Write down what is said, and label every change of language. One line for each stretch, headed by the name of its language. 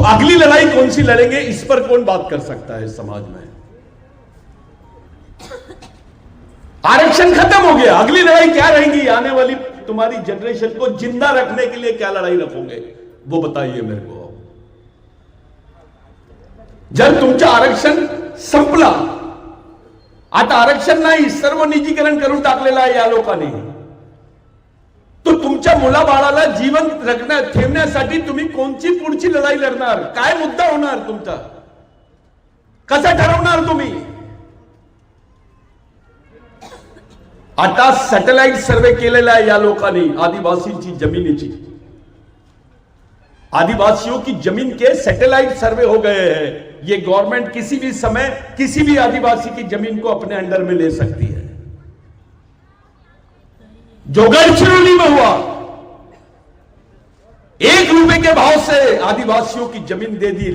Hindi: तो अगली लड़ाई कौन सी लड़ेंगे, इस पर कौन बात कर सकता है समाज में? आरक्षण खत्म हो गया, अगली लड़ाई क्या रहेगी? आने वाली तुम्हारी जनरेशन को जिंदा रखने के लिए क्या लड़ाई रखोगे, वो बताइए मेरे को.
Marathi: जर तुमचं आरक्षण संपलं, आता आरक्षण नाही, सर्व निजीकरण करून टाकलेलं आहे या लोकांनी. तो तुमच्या मुलाबाळाला जीवन ठेवण्यासाठी तुम्ही कोणची पुढची लढाई लढणार? काय मुद्दा होणार तुमचा? कसं ठरवणार तुम्ही? आता सॅटेलाइट सर्वे केलेला आहे या लोकांनी आदिवासींची जमिनीची.
Hindi: आदिवासियों की जमीन के सैटेलाइट सर्वे हो गए हैं. ये गवर्नमेंट किसी भी समय किसी भी आदिवासी की जमीन को अपने अंडर में ले सकती है. जो गढ़चिरौली में हुआ, 1 रुपए के भाव से आदिवासियों की जमीन दे दी.